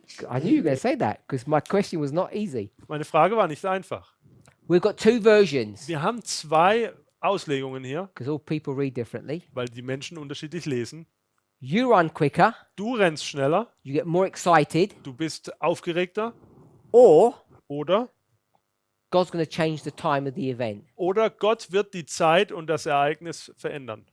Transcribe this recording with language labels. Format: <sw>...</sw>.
<en>I knew you were going to say that because my question was not easy.</en> <de>Meine Frage war nicht einfach.</de> <en>We've got two versions</en> <de>Wir haben 2 Auslegungen hier,</de> <en>because all people read differently.</en> <de>weil die Menschen unterschiedlich lesen.</de> <en>You run quicker,</en> <de>Du rennst schneller,</de> <en>you get more excited,</en> <de>du bist aufgeregter</de> <en>or</en> <de>oder</de> <en>God's going to change the time of the event.</en> <de>Gott wird die Zeit und das Ereignis verändern.</de>